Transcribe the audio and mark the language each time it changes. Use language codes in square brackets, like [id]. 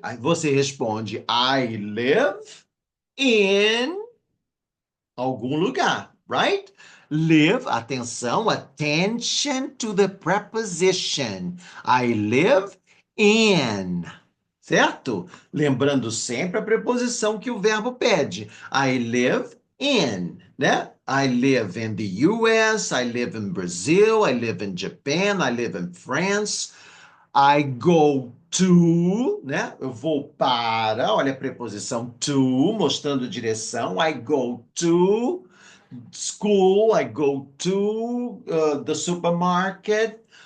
[pt] Aí você responde: [en] I live in [pt] algum lugar, right? [en] Live, [pt] atenção, [en] attention to the preposition. I live in, [pt] certo? Lembrando sempre a preposição que o verbo pede. [en] I live in, [pt] né? [en] I live in the US, I live in Brazil, I live in Japan, I live in France. I go to, [pt] né? Eu vou para, olha a preposição to, mostrando direção. [en] I go to school, I go to the supermarket.